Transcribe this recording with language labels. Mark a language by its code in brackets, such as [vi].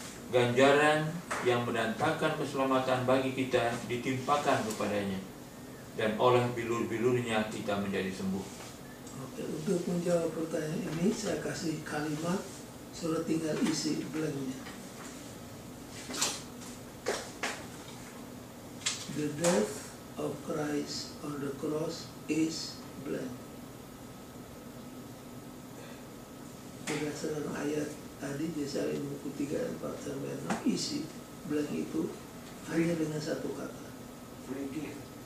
[id] Ganjaran yang mendatangkan keselamatan bagi kita ditimpakan kepadanya. Dan oleh bilur-bilurnya kita menjadi sembuh. Oke, untuk menjawab pertanyaan ini saya kasih kalimat, sudah tinggal isi blanknya. [en] The death of Christ on the cross is blank. [id] Berdasarkan ayat tadi Yesaya 53 ayat 4 sampai 6, isi blank itu hanya dengan satu kata. [en] Forgive.